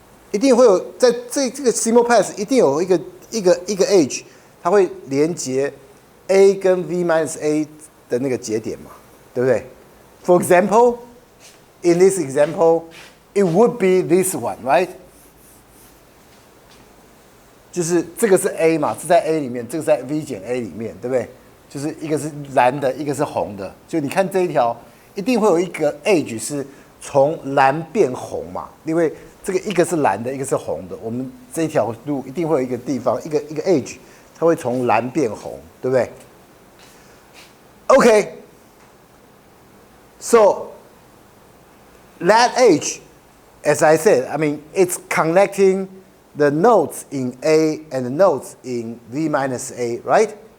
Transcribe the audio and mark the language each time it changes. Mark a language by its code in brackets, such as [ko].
[zh] 一定会有在这个 simple path 一定有一个 edge， 它会连接 A 跟 V minus A 的那个节点嘛，对不对 ？ [en] For example, in this example, it would be this one, right? [zh] 就是这个是 A 嘛，这在 A 里面，这个在 V 减 A 里面，对不对？就是一个是蓝的，一个是红的。就你看这一条，一定会有一个 edge 是从蓝变红嘛，因为这个一个是蓝的，一个是红的。我们这一条路一定会有一个地方，一个 edge， 它会从蓝变红，对不对 ？ [en] Okay, so that edge, as I said, I mean it's connecting the nodes in A and the nodes in V minus A, right?